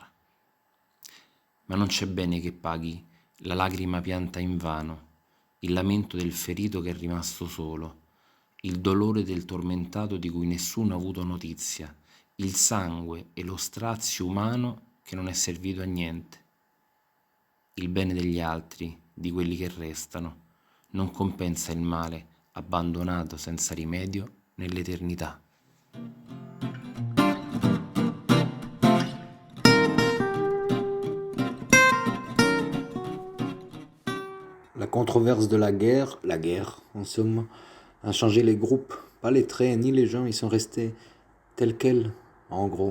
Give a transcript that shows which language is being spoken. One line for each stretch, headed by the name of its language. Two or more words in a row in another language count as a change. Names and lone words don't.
Italian: Ma non c'è bene che paghi la lacrima pianta invano, il lamento del ferito che è rimasto solo, il dolore del tormentato di cui nessuno ha avuto notizia, il sangue e lo strazio umano che non è servito a niente. Il bene degli altri, di quelli che restano, non compensa il male abbandonato senza rimedio nell'eternità.
French: La controverse de la guerre, en somme, a changé les groupes, pas les traits ni les gens, ils sont restés tels quels, en gros.